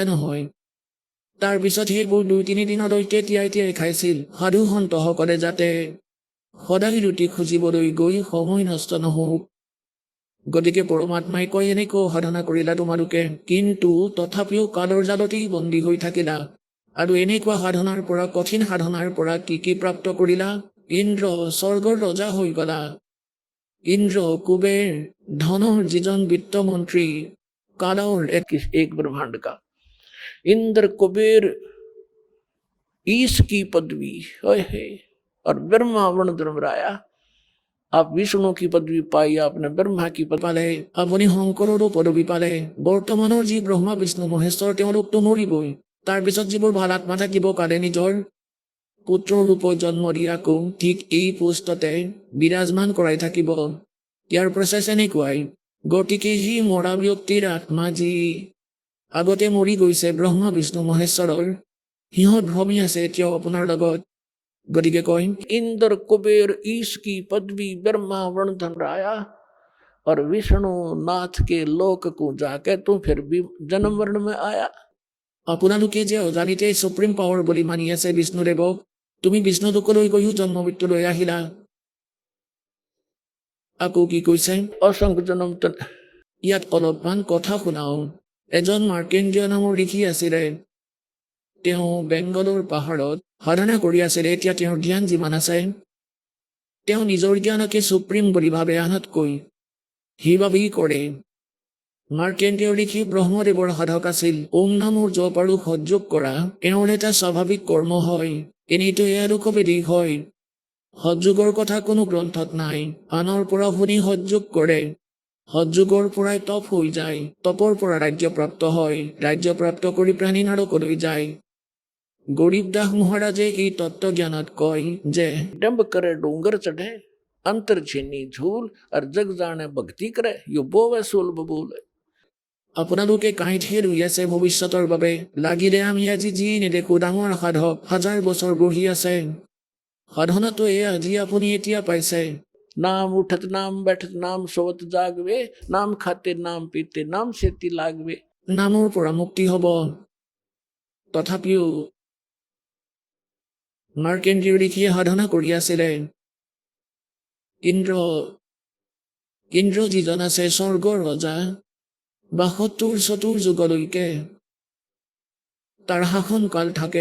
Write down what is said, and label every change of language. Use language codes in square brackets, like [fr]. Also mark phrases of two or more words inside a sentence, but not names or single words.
[as] নহয় তাৰপিছত সেইবোৰ 2-3 দিনলৈকে তিয়াই খাইছিল সাধু সন্তসকলে যাতে সদায় ৰুটি খুজিবলৈ গৈ সময় নষ্ট নহওক গতিকে পৰমাত্মাই কয় এনেকৈ সাধনা কৰিলা তোমালোকে কিন্তু তথাপিও কালৰ জালতেই বন্দী হৈ থাকিলা আৰু এনেকুৱা সাধনাৰ পৰা কঠিন সাধনাৰ পৰা কি প্ৰাপ্ত কৰিলা ইন্দ্ৰ স্বৰ্গৰ ৰজা হৈ গলা ইন্দ্ৰ কুবেৰ ধনৰ যিজন বিত্তমন্ত্ৰী কালৰ [hi] एक ब्रह्मांड का इंद्र कुबेर ईश की पदवी है और ब्रह्मा वर्ण धर्मराया आप विष्णु की पदवी पाई आपने ब्रह्मा की पदवी [as] পালে আপুনি শংকৰৰো পদবী পালে বৰ্তমানৰ যি ব্ৰহ্মা বিষ্ণু মহেশ্বৰ তেওঁলোকতো মৰিবই তাৰপিছত যিবোৰ ভাল আত্মা থাকিব কালে নিজৰ পুত্ৰৰ ৰূপত জন্ম দি আকৌ ঠিক এই পোষ্টতে বিৰাজমান কৰাই থাকিব ইয়াৰ প্ৰচেছ এনেকুৱাই গতিকে সি মৰা ব্যক্তিৰ আত্মা যি আগতে মৰি গৈছে ব্ৰহ্মা বিষ্ণু মহেশ্বৰৰ সিহঁত ভ্ৰমি আছে এতিয়াও আপোনাৰ লগত গতিকে কয় [hi] इंद्र कुबेर ईश की पदवी ब्रह्मा वर्ण धर्मराया और विष्णु नाथ के लोक को जाके तू फिर भी जन्म वर्ण में आया [as] আপোনালোকে যে অজানিতে [en] supreme power [as] বুলি মানি আছে বিষ্ণুদেৱক তুমি বিষ্ণুলোকলৈ গৈও জন্ম মৃত্যুলৈ আহিলা আকৌ কি কৈছে [hi] असंख्य जन्म तन [as] ইয়াত অলপমান কথা শুনাও এজন মাৰ্কেণ্ডীয় নামৰ ঋষি আছিলে। তেওঁ বেংগলৰ পাহাৰত সাধনা কৰি আছিলে। এতিয়া তেওঁৰ জ্ঞান যিমান আছে, তেওঁ নিজৰ জ্ঞানকে সুপ্ৰিম বুলি ভাবে, আনতকৈ সেইবাবেই কৰে। মাৰ্কেণ্ডীয় ঋষি ব্ৰহ্মদেৱৰ সাধক আছিল। ওম নামৰ জপ আৰু সহযোগ কৰা এওঁৰ এটা স্বাভাৱিক কৰ্ম হয়। এনেইতো এয়া লোকবেদিক হয়। সহযোগৰ কথা কোনো গ্ৰন্থত নাই। আনৰ পৰা শুনি সহযোগ কৰে। সহযোগৰ পৰাই তপ হৈ যায়। তপৰ পৰা ৰাজ্যপ্ৰাপ্ত হয়। ৰাজ্যপ্ৰাপ্ত কৰি প্ৰাণী নৰকলৈ যায়। গৰীব দাস মহাৰাজে এই তত্ত্বজ্ঞানত কয় যে [hi] डंब करे डूंगर चढ़े अंतर छीनी झूल और जग जाने भक्ति करे यो बोवे सोल बबूल। [as] আপোনালোকে কাঁইতহে ৰুই আছে ভৱিষ্যতৰ বাবে। লাগিলে আমি আজি যি নেদেখো ডাঙৰ সাধক হাজাৰ বছৰ বহি আছে। সাধনাটো এয়া যি আপুনি এতিয়া পাইছে। [hi] नाम उठत नाम बैठत नाम सोवत जागवे नाम खाते नाम पीते नाम सेती लागवे। [as] নামৰ পৰা মুক্তি হ'ব। তথাপিও মাৰ্কেণ্ডীয় ঋষিয়ে সাধনা কৰি আছিলে। ইন্দ্ৰ যিজন আছে স্বৰ্গৰ ৰজা, ৭২ যুগলৈকে তাৰ শাসন কাল থাকে।